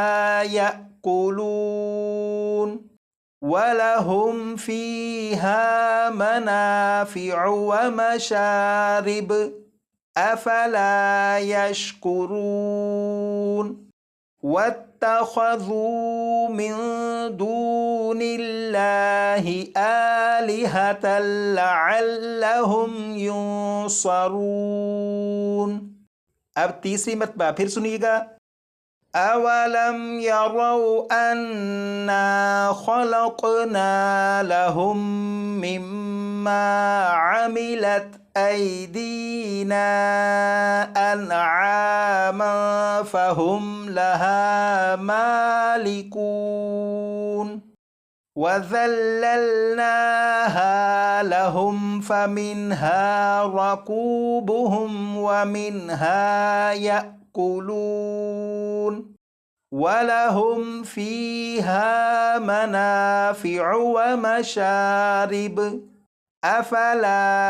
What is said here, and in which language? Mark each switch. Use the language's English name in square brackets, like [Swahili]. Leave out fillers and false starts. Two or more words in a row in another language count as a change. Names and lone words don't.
[Arabic] يأكلون ولهم فيها منافع ومشارب أفلا يشكرون واتخذوا من دون الله آلهة لعلهم ينصرون. [Hindi] अब तीसरी मरतबा फिर सुनिएगा। [Arabic] أولم يروا أنا خلقنا لهم مما عملت أيدينا أنعاما فهم لها مالكون وذللناها لهم فمنها ركوبهم ومنها يأكلون ولهم فيها منافع ومشارب أفلا